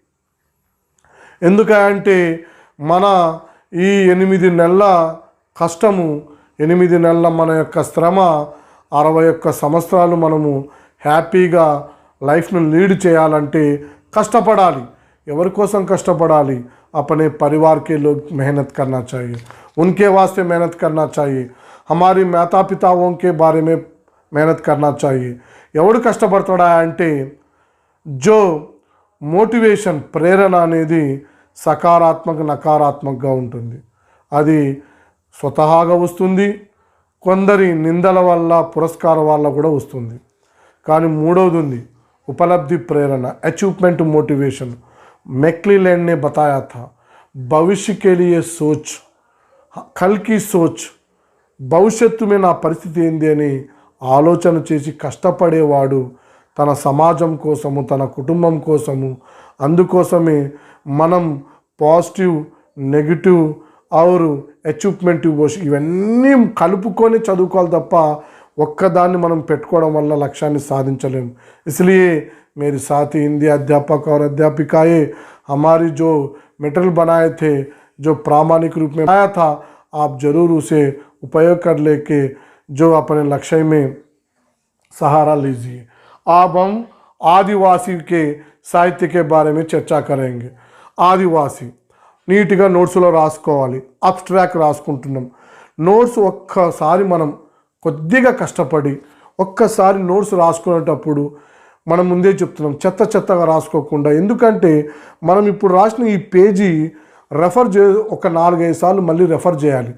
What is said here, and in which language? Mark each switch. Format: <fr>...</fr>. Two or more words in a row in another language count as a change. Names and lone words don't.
<te>ఎందుకంటే మన ఈ 8 నెలల కష్టము, 8 నెలల మన యొక్క శ్రమ, 61 సంవత్సరాలు మనము హ్యాపీగా లైఫ్ను లీడ్ చేయాలంటే కష్టపడాలి. ఎవరి కోసం కష్టపడాలి?</te> <hi>अपने परिवार के लोग मेहनत करना चाहिए, उनके वास्ते मेहनत करना चाहिए, हमारी माता पिताओं के बारे में मेहनत करना चाहिए.</hi> <te>ఎవడు కష్టపడతాడా అంటే जो మోటివేషన్, ప్రేరణ అనేది సకారాత్మక నకారాత్మకంగా ఉంటుంది. అది స్వతహాగా వస్తుంది, కొందరి నిందల వల్ల పురస్కారం వల్ల కూడా వస్తుంది. కానీ మూడవది ఉంది, ఉపలబ్ధి ప్రేరణ,</te> <en>achievement motivation.</en> <hi>मैक्लीलैंड ने बताया था, भविष्य के लिए सोच, कल की सोच,</hi> <te>భవిష్యత్తు మీద నా పరిస్థితి ఏంది అని ఆలోచన చేసి కష్టపడేవాడు తన సమాజం కోసము, తన కుటుంబం కోసము. అందుకోసమే మనం పాజిటివ్, నెగిటివ్ और అచీవ్మెంట్ ఇవన్నీ కలుపుకొని చదువుకోవాలి తప్ప ఒక్కదాన్ని మనం పెట్టుకోవడం వల్ల లక్ష్యాన్ని సాధించలేము.</te> <hi>इसलिए मेरे साथी हिंदी अध्यापक और अध्यापिकाएँ हमारी जो मटेरियल बनाए थे, जो प्रामाणिक रूप में आया था, आप ज़रूर उसे उपयोग कर लेके जो अपने लक्ष्य में सहारा लीजिए. अब हम आदिवासी के साहित्य के बारे में चर्चा करेंगे.</hi> <te>आदिवासी నీట్గా నోట్స్లో రాసుకోవాలి. అబ్స్ట్రాక్ట్ రాసుకుంటున్నాం. నోట్స్ ఒక్కసారి మనం కొద్దిగా కష్టపడి ఒక్కసారి నోట్స్ రాసుకునేటప్పుడు మనం ముందే చెప్తున్నాం, చెత్తగా రాసుకోకుండా. ఎందుకంటే మనం ఇప్పుడు రాసిన ఈ పేజీ రెఫర్ ఒక 4-5 సార్లు మళ్ళీ రెఫర్ చేయాలి.</te>